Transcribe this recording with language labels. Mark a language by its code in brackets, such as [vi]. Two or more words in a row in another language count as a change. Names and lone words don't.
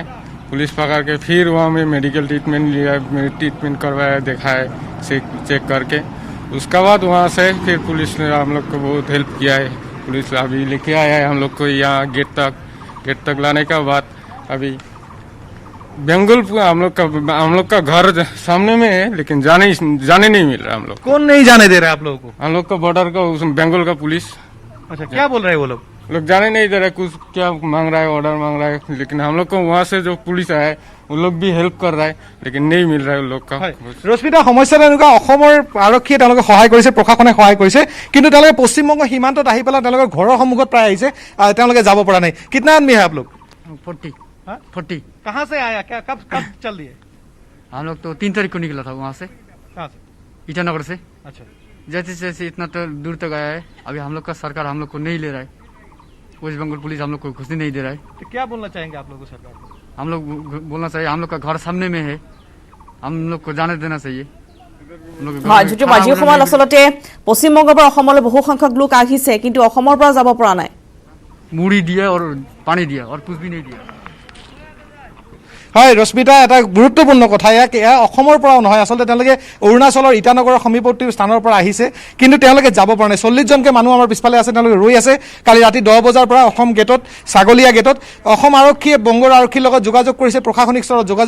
[hi] है पुलिस पकड़ के फिर वहाँ में मेडिकल ट्रीटमेंट लिया ट्रीटमेंट करवाया देखा है चेक करके उसके बाद वहाँ से फिर पुलिस ने हम लोग को बहुत हेल्प किया है पुलिस अभी लेके आया है हम लोग को यहाँ गेट तक लाने का बाद अभी बेंगुल हम लोग का घर सामने में है लेकिन जाने नहीं मिल रहा हम लोग कौन नहीं जाने दे रहा आप लोगों को हम लोग का बॉर्डर का बेंगुल का पुलिस अच्छा क्या बोल रहे हैं वो लोग जाने नहीं दे रहा कुछ क्या मांग रहा है ऑर्डर मांग रहा है लेकिन हम लोग को वहाँ से जो पुलिस आया है वो लोग भी हेल्प कर रहा है लेकिन नहीं मिल रहा है उन लोग का [as] ৰশ্মিতা সমস্যাটো এনেকুৱা অসমৰ আৰক্ষীয়ে তেওঁলোকে সহায় কৰিছে প্ৰশাসনে সহায় কৰিছে কিন্তু তেওঁলোকে পশ্চিমবংগ সীমান্তত আহি পেলাই তেওঁলোকৰ ঘৰৰ সন্মুখত প্ৰায় আহিছে তেওঁলোকে যাব পৰা নাই [hi] कितना आदमी है आप लोग 40 कहाँ से आया क्या कब चल दिए हम लोग तो 3 तारीख को निकला था वहाँ से कहाँ से ईटानगर से अच्छा जैसे इतना तो दूर तक आया है अभी हम लोग का सरकार हम लोग को नहीं ले रहा है वेस्ट बंगाल पुलिस हम लोग को घुसने नहीं दे रहा है तो क्या बोलना चाहेंगे आप लोगों को सरकार को हम लोग बोलना चाहिए हम लोग का घर सामने में है हम लोग को जाने देना चाहिए [as] হয় যিটো আজি সময়ত আচলতে পশ্চিমবংগৰ পৰা অসমলৈ বহু সংখ্যক লোক আহিছে কিন্তু অসমৰ পৰা যাব পৰা নাই [hi] मुड़ी दिया और पानी दिया और कुछ भी नहीं दिया [as] হয় ৰশ্মিতা এটা গুৰুত্বপূৰ্ণ কথা এয়া অসমৰ পৰাও নহয় আচলতে তেওঁলোকে অৰুণাচলৰ ইটানগৰৰ সমীপৱৰ্তী স্থানৰ পৰা আহিছে কিন্তু তেওঁলোকে যাব পৰা নাই 40 জনকে মানুহ আমাৰ পিছফালে আছে তেওঁলোকে ৰৈ আছে কালি ৰাতি 10 বজাৰ পৰা অসম গেটত ছাগলীয়া গেটত অসম আৰক্ষীয়ে বংগৰ আৰক্ষীৰ লগত যোগাযোগ কৰিছে প্ৰশাসনিক স্তৰত যোগাযোগ